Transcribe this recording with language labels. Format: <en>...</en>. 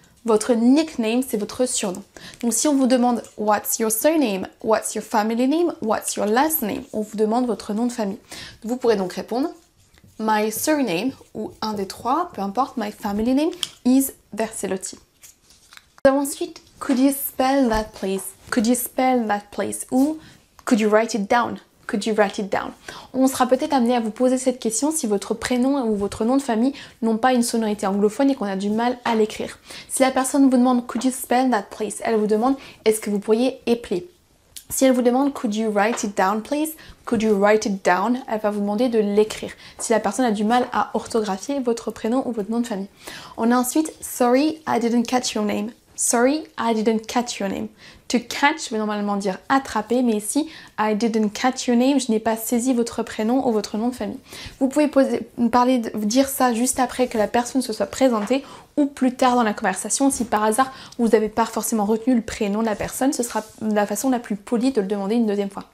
<fr>Votre nickname, c'est votre surnom. Donc si on vous demande</fr> <en>what's your surname, what's your family name, what's your last name,</en> <fr>on vous demande votre nom de famille. Vous pourrez donc répondre</fr> <en>my surname</en> <fr>ou un des 3, peu importe,</fr> <en>my family name is Vercelotti.</en> <fr>Nous avons ensuite</fr> <en>could you spell that please? Could you spell that please? Ou could you write it down? Could you write it down?</en> <fr>On sera peut-être amené à vous poser cette question si votre prénom ou votre nom de famille n'ont pas une sonorité anglophone et qu'on a du mal à l'écrire. Si la personne vous demande</fr> <en>could you spell that please,</en> <fr>elle vous demande est-ce que vous pourriez épeler. Si elle vous demande</fr> <en>could you write it down</en> <fr>please, could you write it down, elle va vous demander de l'écrire. Si la personne a du mal à orthographier votre prénom ou votre nom de famille. On a ensuite</fr> <en>sorry I didn't catch your name. Sorry, I didn't catch your name.</en> <fr>To catch veut normalement dire attraper, mais ici,</fr> <en>I didn't catch your name,</en> <fr>je n'ai pas saisi votre prénom ou votre nom de famille. Vous pouvez dire ça juste après que la personne se soit présentée ou plus tard dans la conversation. Si par hasard, vous n'avez pas forcément retenu le prénom de la personne, ce sera la façon la plus polie de le demander une deuxième fois.</fr>